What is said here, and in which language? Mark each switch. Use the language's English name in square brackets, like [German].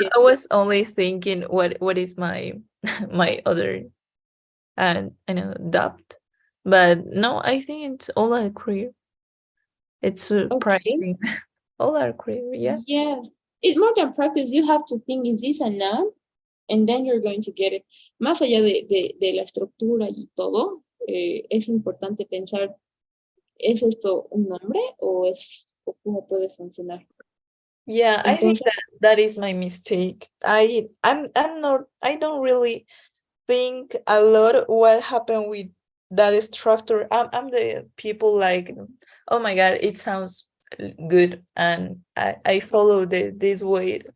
[English] I was only thinking what is my my other and I know doubt, but no, I think it's all are clear. It's Okay. surprising. All are clear, yeah. Yes. It's more than practice. You have to think, is this a noun? And then you're going to get it. [Spanish] Más allá de la estructura y todo, es importante pensar, ¿es esto un nombre o cómo puede funcionar? [English] Yeah, I think [Spanish] Entonces, [English] that is my mistake. I don't really think a lot what happened with that structure. I'm the people like, oh my god, it sounds good, and I follow this way.